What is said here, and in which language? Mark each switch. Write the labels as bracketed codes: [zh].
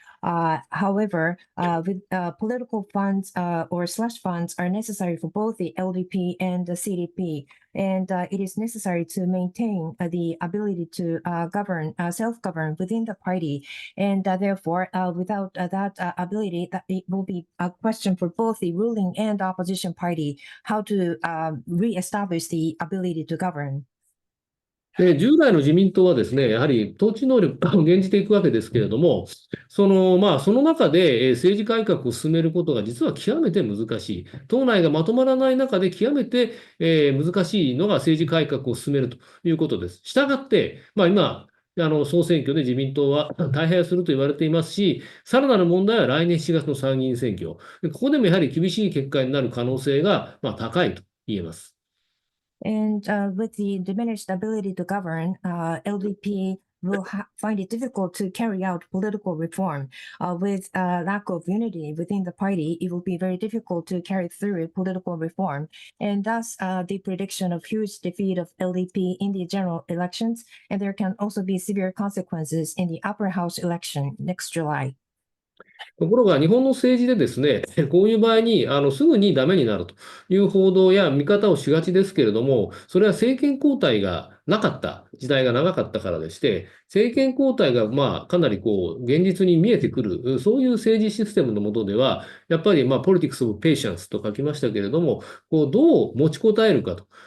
[en] However, with political funds or slush funds are necessary for both the LDP and the CDP, and it is necessary to maintain the ability to govern, self-govern within the party, and therefore, without that ability, that it will be a question for both the ruling and opposition party how to re-establish the ability to govern. [ja] で、従来の自民党はですね、やはり統治能力を減じていくわけですけれども、その中で政治改革を進めることが実は極めて難しい。党内がまとまらない中で極めて難しいのが政治改革を進めるということです。したがって、今、総選挙で自民党は大敗すると言われていますし、さらなる問題は来年7月の参議院選挙。ここでもやはり厳しい結果になる可能性が高いと言えます。 [en] And with the diminished ability to govern, LDP will find it difficult to carry out political reform. With lack of unity within the party, it will be very difficult to carry through political reform. And thus, the prediction of huge defeat of LDP in the general elections, and there can also be severe consequences in the upper house election next July. [ja] ところが日本の政治でですね、こういう場合にすぐにダメになるという報道や見方をしがちですけれども、それは政権交代がなかった時代が長かったからでして、政権交代がかなり現実に見えてくる、そういう政治システムの下では、やっぱり [en] politics of patience [ja] と書きましたけれども、どう持ちこたえるかと。